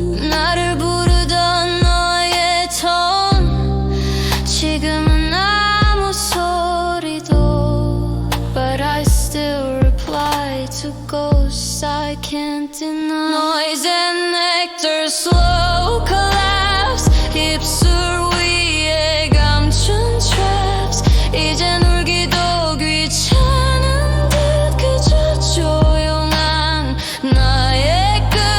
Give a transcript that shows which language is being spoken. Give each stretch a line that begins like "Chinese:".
Korean: 나를 부르던 너의 톤, 지금은 아무 소리도.
English: But I still reply to ghosts I can't deny. Noise and nectar, slow collapse.
Korean: 입술 위에 감춘
English: traps.
Korean: 이젠 울기도 귀찮은 듯 그저 조용한 나의 끝.